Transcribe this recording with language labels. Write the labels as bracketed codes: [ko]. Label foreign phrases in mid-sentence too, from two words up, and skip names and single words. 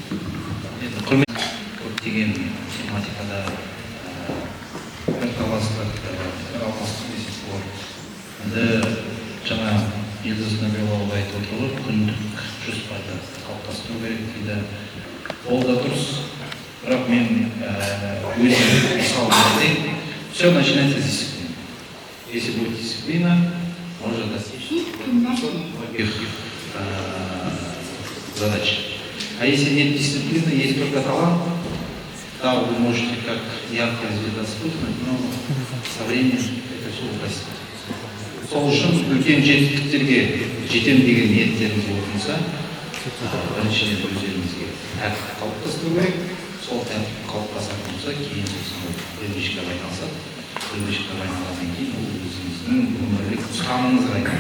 [kk] Көптеген тематикада пікірталастық меселесі бар. Енді жаңа Елдос Набиолла айтып отыр ғой, күндік жоспарды қалыптастыру керек дейді. Ол да дұрыс. Бірақ мен өзім мысал берейін. [ru] Все начинается с дисциплины. Если будет дисциплина, можно достичь многих задач. А если нет дисциплины, есть только талант, да, вы можете как ярко звезда вспыхнуть, но со временем это все угаснет. [kk] Сол үшін үлкен жетістіктерге жетем деген ниеттеріңіз болса, біріншіден өздеріңізге тәртіп қалыптастыру керек. Сол тәртіп қалыптасатын болса, кейін привычкаға айналсақ, привычкаға айналғаннан кейін ол өзіңіздің өмірлік ұстанымыңызға айналады.